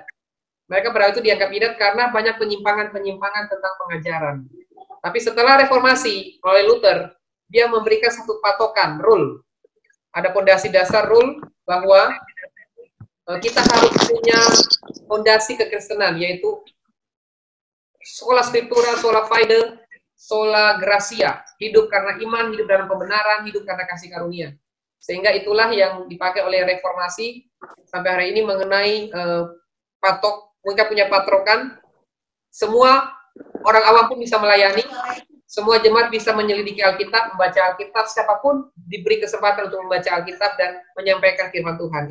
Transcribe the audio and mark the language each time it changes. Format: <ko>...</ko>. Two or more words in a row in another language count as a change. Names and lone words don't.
<id>Mereka pada itu dianggap bidat karena banyak penyimpangan tentang pengajaran. Tapi setelah reformasi oleh Luther, dia memberikan satu patokan, rule. Ada fondasi dasar rule bahwa kita harus punya fondasi kekristenan, yaitu</id> <la>sola scriptura, sola fide, sola gratia,</la> <id>hidup karena iman, hidup dalam kebenaran, hidup karena kasih karunia. Sehingga itulah yang dipakai oleh reformasi sampai hari ini mengenai mereka punya patokan, semua orang awam pun bisa melayani, semua jemaat bisa menyelidiki Alkitab, membaca Alkitab, siapapun diberi kesempatan untuk membaca Alkitab dan menyampaikan firman Tuhan.</id>